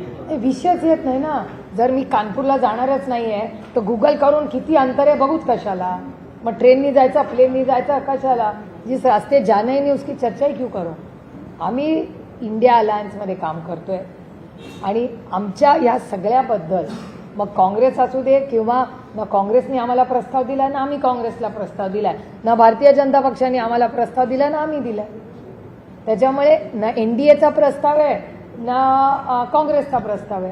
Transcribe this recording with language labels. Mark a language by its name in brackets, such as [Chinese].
[Marathi] विषयच येत नाही ना. जर मी कानपूरला जाणारच नाही आहे तर गुगल करून किती अंतर आहे बघूच कशाला? मग ट्रेननी जायचं, प्लेननी जायचं कशाला? [Hindi] जिस रास्ते जाना ही नहीं उसकी चर्चा ही क्यों करो? [Marathi] आम्ही इंडिया अलायन्समध्ये काम करतोय आणि आमच्या या सगळ्याबद्दल मग काँग्रेस असू दे किंवा ना काँग्रेसने आम्हाला प्रस्ताव दिला ना आम्ही काँग्रेसला प्रस्ताव दिलाय, ना भारतीय जनता पक्षाने आम्हाला प्रस्ताव दिला ना आम्ही दिलाय. त्याच्यामुळे ना NDAचा प्रस्ताव आहे ना काँग्रेसचा प्रस्ताव आहे.